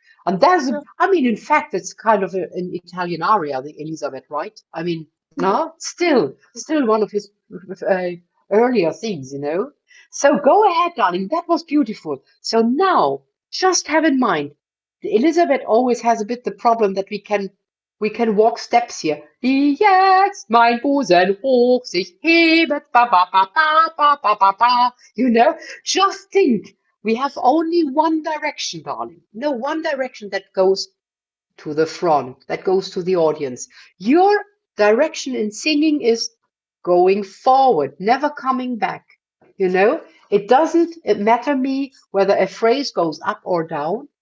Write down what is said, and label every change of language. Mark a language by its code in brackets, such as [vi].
[en] And I mean, in fact, it's kind of an Italian aria, the Elizabeth, right? I mean, no, still one of his uh, earlier things, you know? So go ahead, darling. That was beautiful. So now, just have in mind, the Elizabeth always has a bit the problem that we can walk steps here. [de] Wie jetzt mein Busen hoch sich hebet, ba ba ba ba ba ba ba ba. [en] You know, just think, we have only one direction, darling. No, one direction that goes to the front, that goes to the audience. Your direction in singing is going forward, never coming back. You know, it doesn't matter me whether a phrase goes up or down.